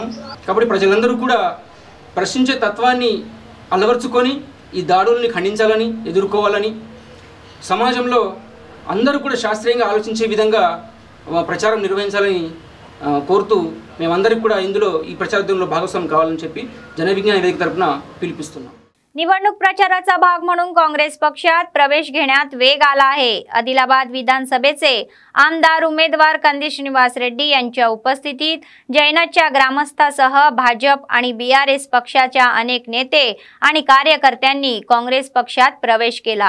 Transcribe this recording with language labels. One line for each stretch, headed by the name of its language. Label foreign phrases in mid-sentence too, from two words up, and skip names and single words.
Telugu: కాబట్టి ప్రజలందరూ కూడా ప్రశ్నించే తత్వాన్ని అలవర్చుకొని ఈ దాడుల్ని ఖండించాలని, ఎదుర్కోవాలని, సమాజంలో అందరూ కూడా శాస్త్రీయంగా ఆలోచించే విధంగా ప్రచారం నిర్వహించాలని కోరుతू మేమందరికీ కూడా ఇందులో ఈ ప్రచారోద్యమంలో భాగస్వామ్యం కావాలని చెప్పి जन विज्ञान वेदिक తరఫున పిలిపిస్తున్నాం.
Marathi: निवडणूक प्रचाराचा भाग म्हणून काँग्रेस पक्षात प्रवेश घेण्यात वेग आला आहे. आदिलाबाद विधानसभेचे आमदार उमेदवार कंदी श्रीनिवास रेड्डी यांच्या उपस्थितीत जैनच्या ग्रामस्थासह भाजप आणि बीआरएस पक्षाच्या अनेक नेते आणि कार्यकर्त्यांनी काँग्रेस पक्षात प्रवेश केला.